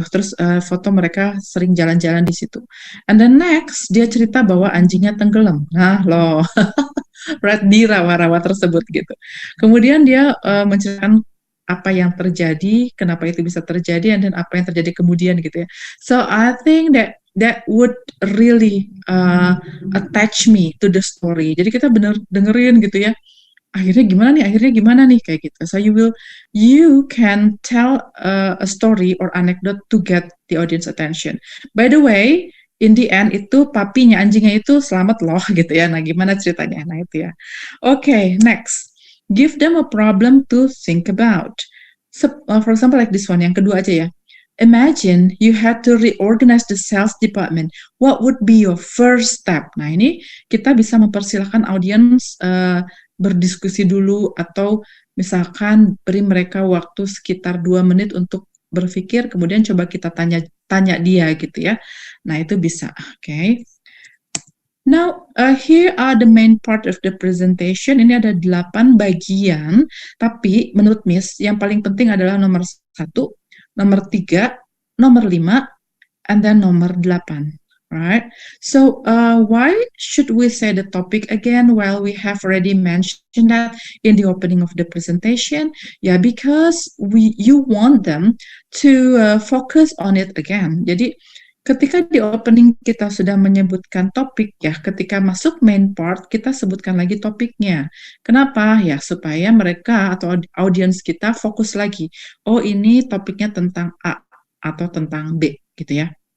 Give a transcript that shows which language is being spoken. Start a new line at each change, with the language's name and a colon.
Indonesian: Terus foto mereka sering jalan-jalan di situ.
English: And then next
Indonesian: dia cerita bahwa anjingnya tenggelam. Nah loh, right, di rawa-rawa tersebut gitu. Kemudian dia menceritakan apa yang terjadi, kenapa itu bisa terjadi, dan apa yang terjadi kemudian gitu ya.
English: So I think that would really attach me to the story.
Indonesian: Jadi kita bener dengerin gitu ya. Akhirnya gimana nih kayak gitu.
English: So you can tell a story or anecdote to get the audience attention. By the way, in the end
Indonesian: itu papinya, anjingnya itu selamat loh gitu ya. Nah, gimana ceritanya? Nah, itu ya.
English: Okay, next. Give them a problem to think about. So, for example, like this one,
Indonesian: yang kedua aja ya.
English: Imagine you had to reorganize the sales department. What would be your first step?
Indonesian: Nah, ini kita bisa mempersilahkan audience berdiskusi dulu, atau misalkan beri mereka waktu sekitar 2 menit untuk berpikir, kemudian coba kita tanya dia gitu ya. Nah, itu bisa. Okay.
English: Now, here are the main part of the presentation.
Indonesian: Ini ada 8 bagian, tapi menurut Miss, yang paling penting adalah nomor 1, nomor 3, nomor 5,
English: and then
Indonesian: nomor 8.
English: Right? So, why should we say the topic again? Well, we have already mentioned that in the opening of the presentation. Yeah, because you want them to focus on it again.
Indonesian: Jadi, ketika di opening kita sudah menyebutkan topik, ya ketika masuk main part, kita sebutkan lagi topiknya. Kenapa? Ya supaya mereka atau audiens kita fokus lagi. Oh, ini topiknya tentang A atau tentang B, gitu ya.